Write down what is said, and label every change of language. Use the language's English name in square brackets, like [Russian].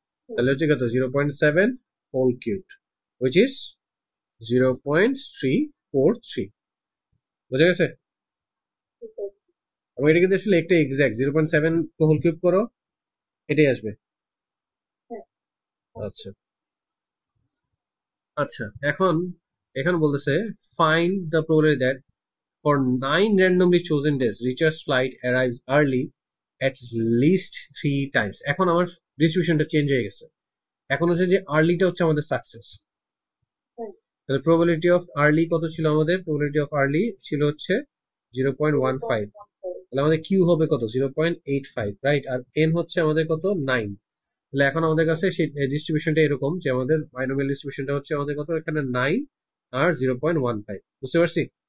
[Bangla] তাহলে হচ্ছে কত 0.7 হোল কিউবড, [English] which is 0.343। [Bangla] বুঝা গেছে? এবং এটা কিন্তু আসলে একটা এক্সাক্ট 0.7 হোল কিউব করো, এটাই আসবে। আচ্ছা আচ্ছা, এখন এখন বলতেছে [English] Find the probability that for 9 randomly chosen days, Richard's flight arrives early at least 3 times. [Bangla] এখন আমার ডিস্ট্রিবিউশনটা চেঞ্জ হয়ে গেছে, এখন হচ্ছে যে আর্লিটা হচ্ছে আমাদের সাকসেস। তাহলে প্রবাবিলিটি অফ আর্লি কত ছিল আমাদের, প্রবাবিলিটি অফ আর্লি ছিল হচ্ছে 0.15, তাহলে আমাদের কিউ হবে কত 0.85, রাইট। আর এন হচ্ছে আমাদের কত 9, তাহলে এখন আমাদের কাছে সেই ডিস্ট্রিবিউশনটা এরকম যে আমাদের বাইনোমিয়াল ডিস্ট্রিবিউশনটা হচ্ছে আমাদের কত, এখানে 9 আর 0.15। বুঝতে পারছি?